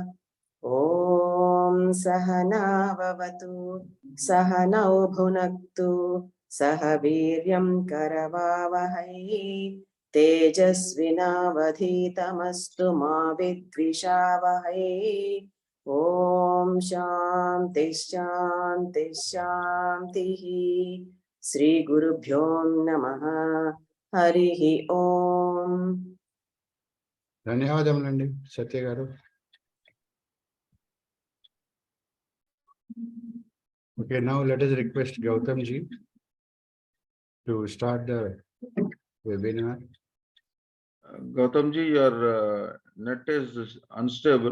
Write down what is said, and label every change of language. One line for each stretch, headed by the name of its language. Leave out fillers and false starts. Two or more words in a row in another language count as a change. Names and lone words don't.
Sanskrit: ॐ सह नाववतु सह नौ भुनक्तु सह वीर्यं करवावहै तेजस्वि नावधीतमस्तु मा विद्विषावहै. ॐ शान्तिः शान्तिः शान्तिः. श्री गुरु भ्यो नमः हरिः ॐ.
Telugu: ధన్యవాదములండి సత్య గారు.
English: Okay, now let us request Goutham ji to start the webinar. Gautam ji, your net is unstable.